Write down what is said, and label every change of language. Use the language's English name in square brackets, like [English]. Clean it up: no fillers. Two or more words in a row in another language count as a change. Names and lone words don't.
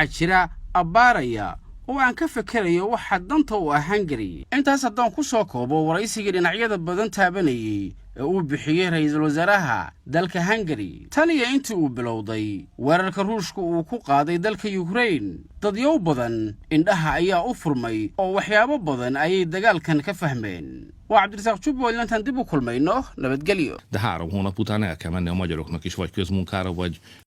[Somali] jira abbaaraya oo aan ka fakarayo waxa danta u ah Hungary intaas haddaan ku soo koobo waraysiga dhinacyada badan taabanayay ee uu bixiyay ra'iisul wasaaraha dalka Hungary tan iyo intii uu bilowday weerarka Ruushka uu ku qaaday dalka Ukraine dadyow badan indhaha ayaa u furmay oo waxyaabo badan ayay dagaalkan ka fahmeen waa Cabdirasaaq Jubbo intaan dib u kulmayno nabadgelyo [Hungarian] De 3 hónap után el kell menni a magyaroknak is vagy közmunkára, vagy